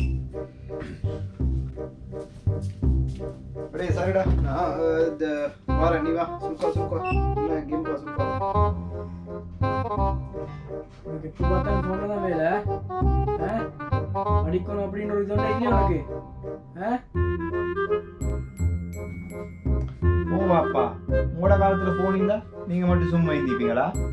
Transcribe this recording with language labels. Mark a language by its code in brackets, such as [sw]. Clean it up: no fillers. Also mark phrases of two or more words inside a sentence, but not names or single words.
[ta] Bre, sorry da. Wara ni va. Suka. Na game ko suka. உனக்கு எப்போ பார்த்தாலும் ஃபோனில் தான் வேலை அடிக்கணும் அப்படின்னு ஒரு இதோட இல்லையா உனக்கு ஓ அப்பா உங்களோட காலத்துல போன் இருந்தா நீங்க மட்டும் சும்மா இருந்தீங்களா?